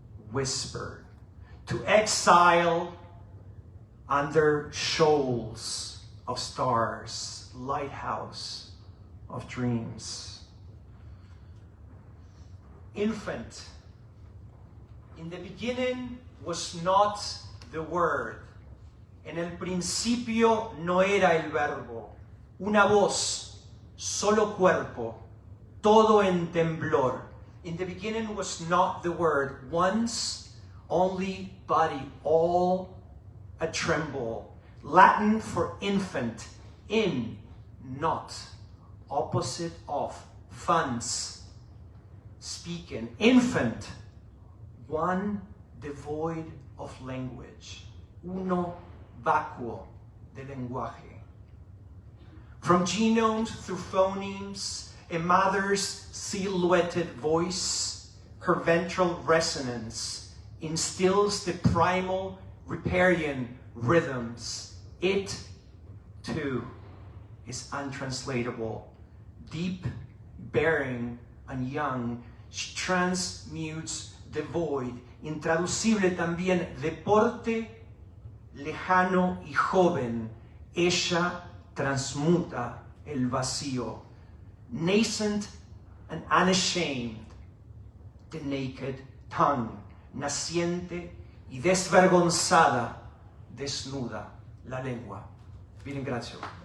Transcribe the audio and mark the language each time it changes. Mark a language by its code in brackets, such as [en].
[en] Whispered to exile under shoals of stars, lighthouse of dreams. Infant, in the beginning was not the word. [es] En el principio no era el verbo. Una voz, solo cuerpo, todo en temblor. [en] In the beginning was not the word. Once, only body, all a tremble. Latin for infant, in, not, opposite of, funds, speaking. Infant, one devoid of language, [es] uno vacuo de lenguaje. [en] From genomes through phonemes, a mother's silhouetted voice, her ventral resonance instills the primal riparian rhythms. It, too, is untranslatable. Deep, bearing, and young, she transmutes the void. [es] Intraducible también, deporte, lejano y joven. Ella transmuta el vacío. [en] Nascent and unashamed, the naked tongue. [es] Naciente y desvergonzada, desnuda la lengua. Bien, gracias.